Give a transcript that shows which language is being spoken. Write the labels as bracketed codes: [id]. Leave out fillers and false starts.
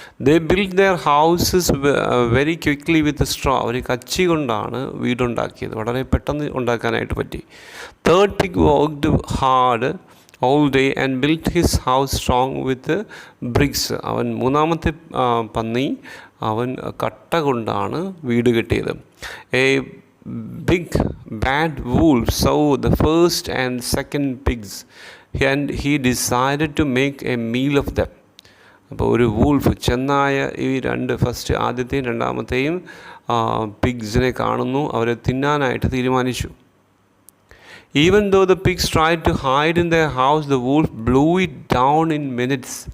[en] they build their houses very quickly with straw, [ml] അവർ കച്ചി കൊണ്ടാണ് വീടുണ്ടാക്കിയത്, വളരെ പെട്ടെന്ന് ഉണ്ടാക്കാനായിട്ട് പറ്റി. [en] third pig worked hard all day and built his house strong with bricks, [ml] അവൻ മൂന്നാമത്തെ പന്നി അവൻ കട്ട കൊണ്ടാണ് വീട് കെട്ടിയത്. [en] A big bad wolf saw the first and second pigs and he decided to make a meal of them. [ml] അപ്പോൾ ഒരു വൂൾഫ്, ചെന്നായ ഈ ആദ്യത്തെയും രണ്ടാമത്തെയും പിഗ്സിനെ കാണുന്നു, അവരെ തിന്നാനായിട്ട് തീരുമാനിച്ചു. [en] Even though the pigs tried to hide in their house, the wolf blew it down in minutes.